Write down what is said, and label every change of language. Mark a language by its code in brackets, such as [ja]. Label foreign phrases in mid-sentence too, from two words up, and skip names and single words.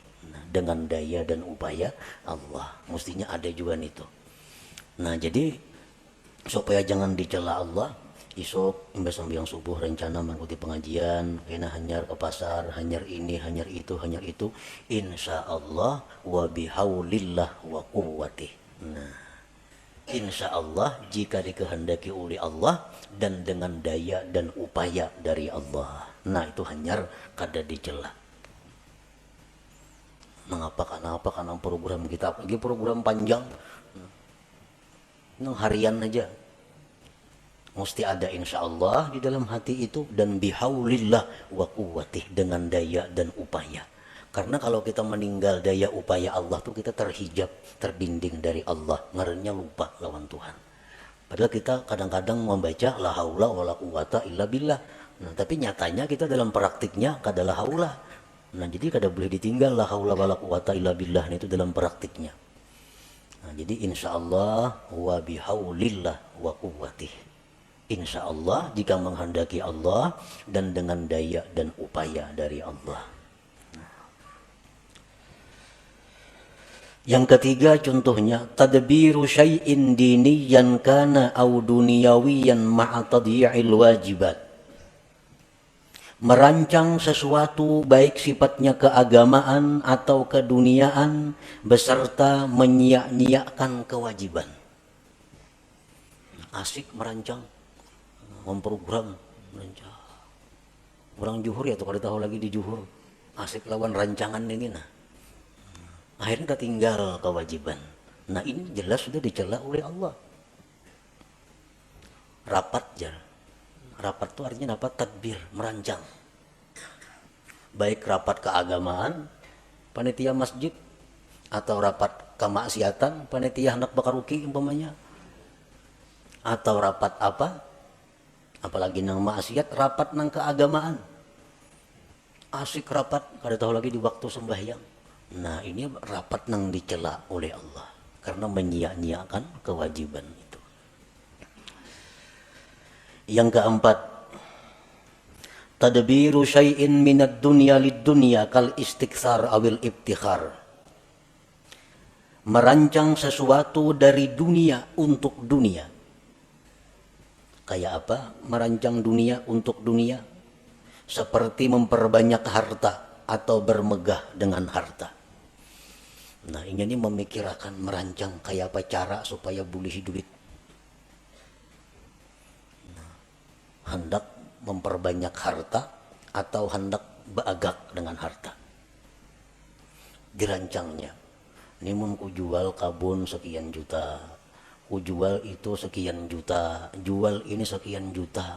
[id] Dengan daya dan upaya Allah, mestinya ada juga itu. [bjn] Nah jadi supaya jangan dicela Allah, isok imbas sambiang subuh rencana mengikuti pengajian, kena hanyar ke pasar, hanyar ini, hanyar itu, [ar] إن شاء الله وبحول الله وقوته. [id] Nah [ar] إن شاء الله [id] jika dikehendaki oleh Allah dan dengan daya dan upaya dari Allah. [bjn] Nah itu hanyar kada dicela. Mengapa karena program kita lagi program panjang, harian aja mesti ada [ar] إن شاء الله [bjn] di dalam hati itu dan [ar] بحول الله وقوته [bjn] dengan daya dan upaya. Karena kalau kita meninggal daya upaya Allah tuh kita terhijab, terdinding dari Allah, ngarannya lupa lawan Tuhan. [id] Padahal kita kadang-kadang membaca [ar] لا حول ولا قوة إلا بالله. [bjn] Nah, tapi nyatanya kita dalam praktiknya kada [ar] لا حول. [bjn] Nah jadi kada boleh ditinggal [ar] لا حول ولا قوة إلا بالله [bjn] itu dalam praktiknya. [id] Nah, jadi [ar] إن شاء الله وبحول الله وقوته. إن شاء الله [id] jika menghendaki Allah dan dengan daya dan upaya dari Allah. Yang ketiga contohnya [ar] تدبير شيء دينيا كان أو دنيويا مع تضييع الواجبات. [id] Merancang sesuatu baik sifatnya keagamaan atau keduniaan beserta menyia-nyiakan kewajiban. Asik merancang, memprogram, merancang. [bjn] Orang juhur ya tuh kada tahu lagi di juhur. Asik lawan rancangan ini nah. Akhirnya ketinggal kewajiban. [id] Nah ini jelas sudah dicela oleh Allah. Rapat jalan. Rapat itu artinya apa? Tadbir, merancang. Baik rapat keagamaan, panitia masjid, atau rapat kemaksiatan, panitia hendak bakaruki umpamanya. Atau rapat apa? Apalagi nang maksiat, rapat nang keagamaan. Asik rapat, kada tahu lagi di waktu sembahyang. Nah ini rapat nang dicela oleh Allah. Karena menyia-nyiakan kewajiban itu. Yang keempat, [ar] تدبير شيء من الدنيا للدنيا كالاستكثار أو الابتخار. [id] Merancang sesuatu dari dunia untuk dunia. Kayak apa? Merancang dunia untuk dunia. Seperti memperbanyak harta atau bermegah dengan harta. Nah ini memikirkan merancang kayak apa cara supaya boleh duit. [bjn] Hendak memperbanyak harta atau hendak beagak dengan harta. [id] Dirancangnya. [bjn] Ini mun ku jual kabun sekian juta. Ku jual itu sekian juta. Jual ini sekian juta.